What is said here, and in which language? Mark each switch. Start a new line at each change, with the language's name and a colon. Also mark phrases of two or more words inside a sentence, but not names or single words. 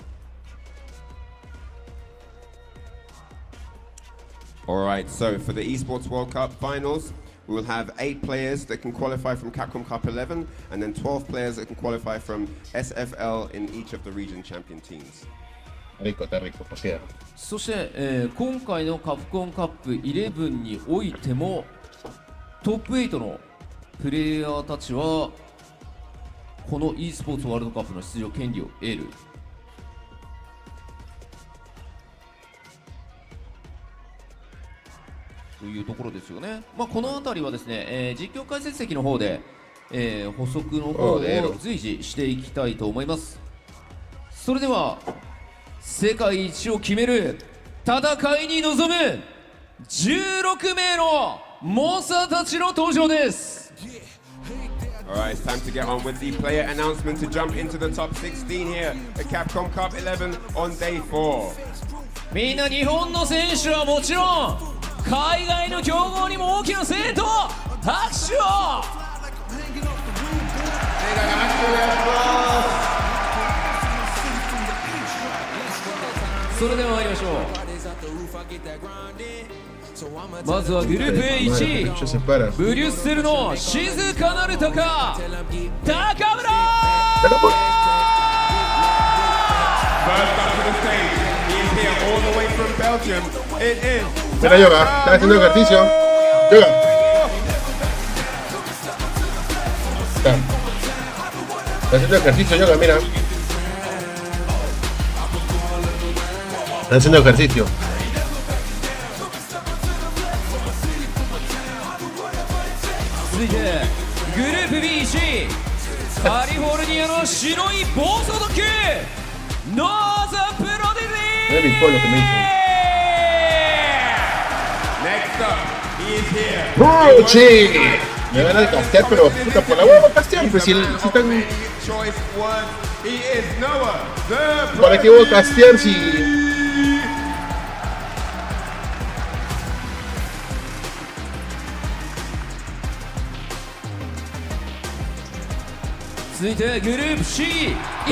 English: Alright, so for the Esports World Cup finals, we will have 8 players that can qualify from Capcom Cup 11, and then 12 players that can qualify from SFL in each of the region champion teams.
Spanish: Rico, está rico, por cierto.
Japanese: そして、今回のカプコンカップ11においてもトップ8のプレイヤーたちはこの e スポーツワールドカップの出場権利を得る。というところですよね。まあ、この辺りはですね、実況解説席の方で、補足の方を随時していきたいと思います。それでは世界一を決める戦いに臨む16名の猛者たちの登場です。
English: Alright, it's time to get on with the player announcement to jump into the top 16 here at Capcom Cup 11 on day 4.
Japanese: みんな日本の選手はもちろん海外の強豪にも大きな声援と拍手を。それでは参りましょう。まずはグループ A1 位ブリュッセルの静かなる鷹高村。
Spanish: Mira, Yoga, está haciendo ejercicio. Yoga. Está haciendo ejercicio, Yoga, mira. Están haciendo ejercicio.
Japanese: 続いてグループ B1 カリフォルニアの白い暴走族ノーザプロディジー
English: Next up, he is here.
Spanish: ¡Rochi! Me van a castear, pero puta, por la hueva castear, pues si están...
English: Choice one, he is Noah, the
Spanish: ¿Para qué voy a castear si...?
Japanese: 続いてグループ C 石井